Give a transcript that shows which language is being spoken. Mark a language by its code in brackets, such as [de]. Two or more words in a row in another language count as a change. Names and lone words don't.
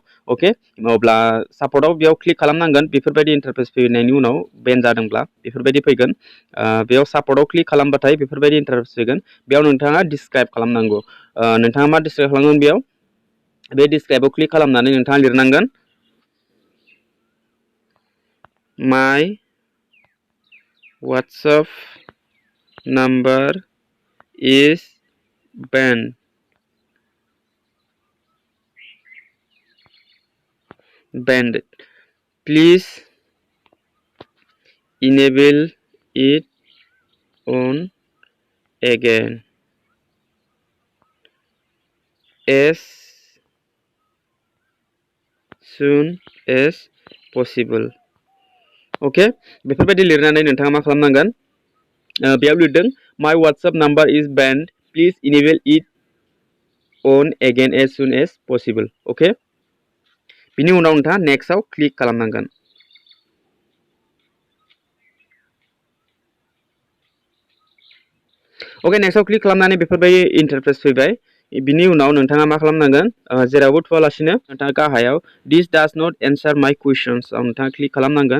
[brx] अके, अब्ला सापर्टआव बेयाव क्लिक खालामनांगोन। बेफोरबायदि इन्टारफेस फैनायनि उनाव बेन जादोंब्ला बेफोरबायदि फैगोन। बेयाव सापर्टआव क्लिक खालामबाथाय बेफोरबायदि इन्टारफेस फैगोन। बेयाव नोंथाङा डिसक्राइब खालामनांगौ। नोंथाङा मा डिसक्राइब खालामगोन, बेयाव बे डिसक्राइबआव क्लिक खालामनानै नोंथाङा लिरनांगोन माय [en] WhatsApp number is banned. Please enable it on again as soon as possible. [brx] अके, बेफोरबायदि लिरनानै नोंथाङा मा खालामनांगोन, बेयाव लिरदों [en] माय WhatsApp number is banned, please enable it on again as soon as possible. [brx] अके, बिनि उनाव नोंथाङा नेक्स्टआव क्लिक खालामनांगोन। अके, नेक्स्टआव क्लिक खालामनानै बेफोरबायदि इन्टारफेस फैबाय। बिनि उनाव नोंथाङा मा खालामनांगोन, जेरावबो थुवालासिनो नोंथाङा गाहायाव [en] this does not answer my questions [brx] आव नोंथाङा क्लिक खालामनांगोन।